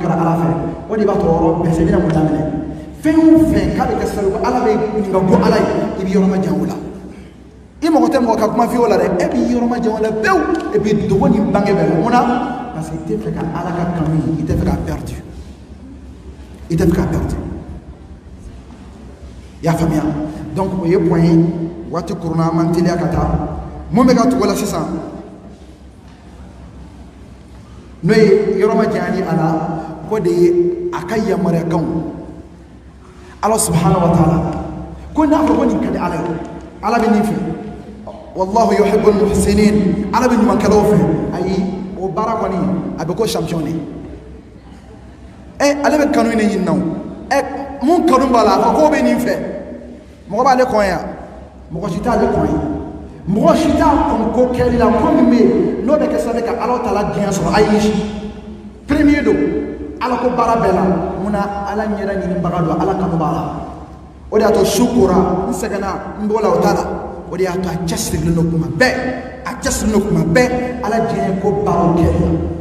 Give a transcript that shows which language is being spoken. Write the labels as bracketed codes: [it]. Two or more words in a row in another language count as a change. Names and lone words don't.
[bm] kɛra ala fɛ o de b'a to yɔrɔ bɛɛ se bɛna mun daminɛ fɛn o fɛn k'a bɛ kɛ sababu ye ala bɛ nin ka go ala ye i bɛ yɔrɔ ma janya o la i mago tɛ mɔgɔ ka kuma f'i o la dɛ e bɛ yɔrɔ ma janya o la pewu [fr] et puis [bm] dogo ni bange bɛɛ la mun na parce que i tɛ fɛ ka ala ka kanu i tɛ fɛ k'a perdu i tɛ fɛ k'a perdu i y'a faamuya donc o ye point ye waati kuruna an man teliya ka taa mun bɛ ka tugu la sisan n'o ye yɔrɔ ma janya ni a la ko de ye a ka yamaruyakanw ala [ar] سبحانه وتعالى [bm] ko n'a fɔ ko nin ka di ala ye ala bɛ nin fɛ [ar] والله يحب المحسنين [bm] ala bɛ ɲumankɛlaw fɛ ayi o baara kɔni a bɛ ko champion de ale bɛ kanu ne ɲini na mun kanu b'a la a fɔ k'o bɛ nin fɛ mɔgɔ b'ale kɔn yan mɔgɔ si t'ale kɔn ye mɔgɔ si t'a kɔn ko kɛli la ko min bɛ yen n'o bɛ kɛ sababu ye ka ala tala diɲɛ sɔrɔ ayi premier don ala ko baara bɛɛ la munna ala ɲɛda ɲinibaga don ala kanu b'a la o de y'a to su kora n sɛgɛnna n b'o la o t'a la o de y'a to a cɛsirilen don kuma bɛɛ a cɛsirilen don kuma bɛɛ ala diɲɛ ko baaraw kɛli la